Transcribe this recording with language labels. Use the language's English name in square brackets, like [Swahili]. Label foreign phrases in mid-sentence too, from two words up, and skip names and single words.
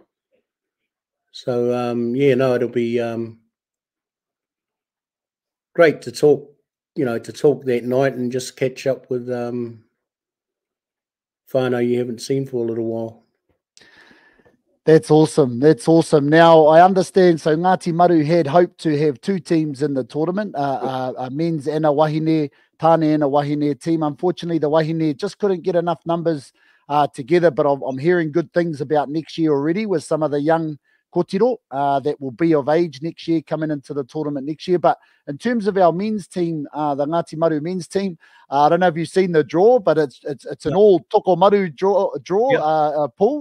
[English] So it'll be great to talk that night and just catch up with whānau you haven't seen for a little while. That's awesome. That's awesome. Now, I understand, so Ngāti Maru had hoped to have two teams in the tournament, a men's and a [Māori] wahine, tāne [English] and a wahine team. Unfortunately, the wahine just couldn't get enough numbers together, but I'm hearing good things about next year already with some of the young kōtiro that will be of age next year, coming into the tournament next year. But in terms of our men's team, the Ngāti Maru men's team, I don't know if you've seen the draw, but it's an all Tokomaru draw pool.